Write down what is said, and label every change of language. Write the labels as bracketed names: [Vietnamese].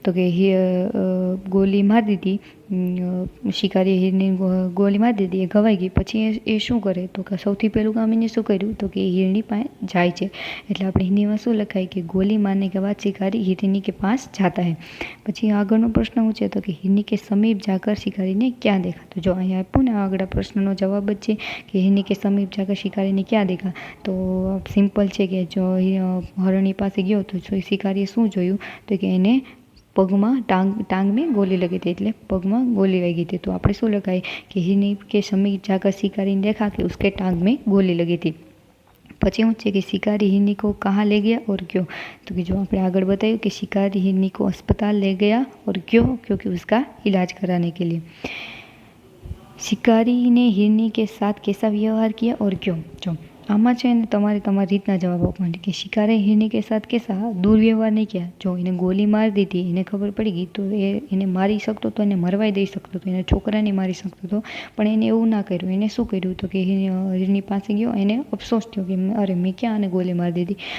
[Gujarati] તો કે ગોલી મારી દીધી શિકારીએ હિરની ગોલી મારી દીધી, એ ઘવાઈ ગઈ, પછી એ શું કરે તો કે સૌથી પહેલું કામ એને શું કર્યું તો કે હિરણી પાસે જાય છે। એટલે આપણે હિન્દીમાં શું લખાય કે ગોલી મારने [Hindi] के बाद शिकारी हिरनी के पास जाता है। [Gujarati] પછી આગળનો પ્રશ્ન શું છે તો કે [Hindi] हिरनी के समीप जाकर शिकारी ने क्या देखा। [Gujarati] તો જો અહીંયા આપ્યું ને આગળ પ્રશ્નનો જવાબ જ છે કે [Hindi] हिरनी के समीप जाकर शिकारी ने क्या देखा। [Gujarati] તો સિમ્પલ છે કે જો હરણી પાસે ગયો તો શિકારીએ શું જોયું તો કે એને પગમાં [Hindi] टांग में गोली लगी थी, [Gujarati] એટલે પગમાં ગોલી વાગી હતી। તો આપણે શું લખાય કે [Hindi] हिरनी के समीप जाकर शिकारी ने देखा कि उसके टांग में गोली लगी थी। [Gujarati] પછી શું છે કે [Hindi] शिकारी हिरनी को कहाँ ले गया और क्यों। तो कि जो આપણે આગળ बताયું कि शिकारी हिरनी को अस्पताल ले गया और क्यों क्योंकि उसका इलाज कराने के लिए। शिकारी ने हिरनी के साथ कैसा व्यवहार किया और क्यों। [Gujarati] जो આમાં છે ને તમારે તમારી રીતના જવાબ આપવાનો કે શિકારે [Hindi] હિરણી કે સાથ કેસા દુર્વ્યવહાર નહીં કિયા। [Gujarati] જો એને ગોલી મારી દીધી, એને ખબર પડી ગઈ તો એને મારી શકતો તો એને મરવાઈ દઈ શકતો તો, એને છોકરાને મારી શકતો તો, પણ એને એવું ના કર્યું। એને શું કર્યું તો કે હિરણી પાસે ગયો, એને અફસોસ થયો કે અરે મેં ક્યાં આને ગોલી મારી દીધી।